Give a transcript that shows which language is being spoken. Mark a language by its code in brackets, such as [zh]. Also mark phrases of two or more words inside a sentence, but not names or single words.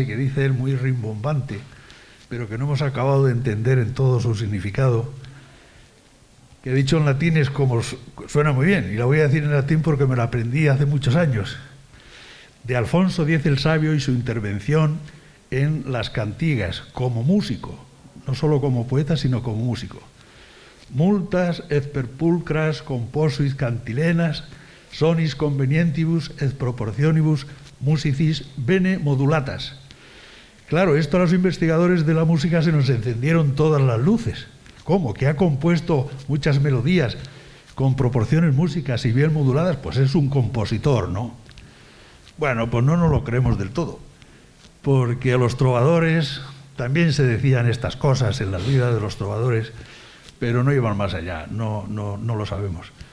[es] que dice él muy rimbombante, pero que no hemos acabado de entender en todo su significado, que dicho en latín es como suena muy bien, y la voy a decir en latín porque me la aprendí hace muchos años, de Alfonso X el Sabio y su intervención en las cantigas como músico, no solo como poeta, sino como músico. [la] Multas et per pulcras composuit cantilenas sonis convenientibus et proportionibus musicis bene modulatas. [es] Claro, esto a los investigadores de la música se nos encendieron todas las luces. ¿Cómo? ¿Que ha compuesto muchas melodías con proporciones músicas y bien moduladas? Pues es un compositor, ¿no? Bueno, pues no nos lo creemos del todo, porque a los trovadores también se decían estas cosas en las vidas de los trovadores, pero no iban más allá, no lo sabemos.